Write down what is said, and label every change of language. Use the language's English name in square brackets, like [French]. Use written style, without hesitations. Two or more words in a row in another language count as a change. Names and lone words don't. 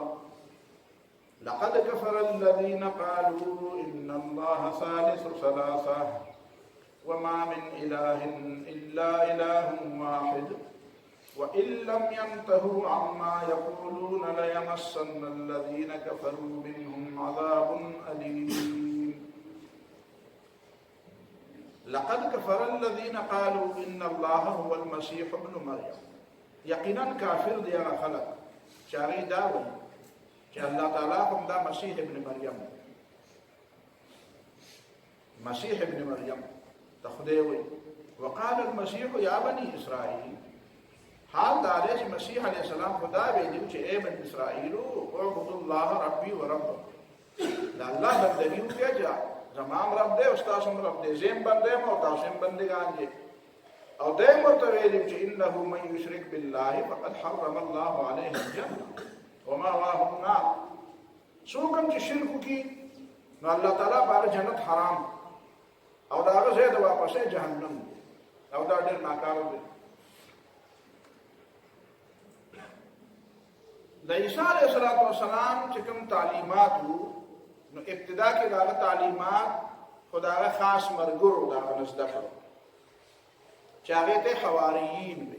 [Arabic] لقد كفر الذين قالوا إن الله ثالث ثلاثة وما من إله إلا إله واحد وإن لم ينتهوا عما يقولون ليمسن الذين كفروا منهم عذاب أليم. لقد كفر الذين قالوا إن الله هو المسيح ابن مريم، [Pashto] يقينا كافر دي خلق چاغي داوي چې الله تعالی هم دا مسیح ابن مریم، مسیح ابن مریم تخدای وي. [Arabic] وقال المسيح يا بني اسرائيل، [Pashto] حال دا دی چې مسیح علیه السلام خدا ویلي چې اے بني اسرائیل [Arabic] اعبدوا الله ربي وربكم، [Pashto] دا الله بندګي وکړه، زمام رب دی او تاسو هم رب دی، زم بندې مو تاسو هم بندګان دي. او دیم ورته ویلي چې [Arabic] انه من يشرك بالله فقد حرم الله عليه الجنه ومأواه النار [Pashto] څوک هم چې شرک وکړي نو الله تعالی په هغه جنت حرام او د هغه ځای د واپسۍ جهنم دی او دا ډېر ناکاره دی. د عیسی علیه السلام چې کوم تعلیمات وو نو ابتدا کې د هغه تعلیمات خو د هغه خاص ملګرو د هغه نه زده کړل چې هغې ته حواریین وي.